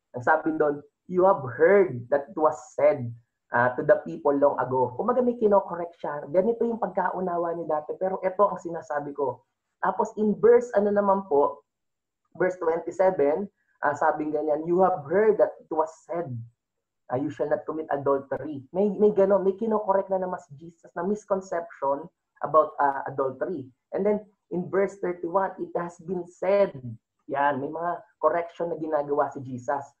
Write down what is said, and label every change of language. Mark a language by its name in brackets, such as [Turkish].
[Filipino] Ang sabi doon, [English] you have heard that it was said to the people long ago. [Filipino] Kung may kino-correct siya, ganito yung pagkaunawa niya dati, pero ito ang sinasabi ko. [English] Tapos in verse, naman po, verse 27, [Filipino] sabing ganyan, [English] you have heard that it was said, you shall not commit adultery. [Filipino] May gano'n, may kino-correct na naman si Jesus na misconception about adultery. [English] And then, in verse 31, it has been said, [Filipino] yan, may mga correction na ginagawa si Jesus.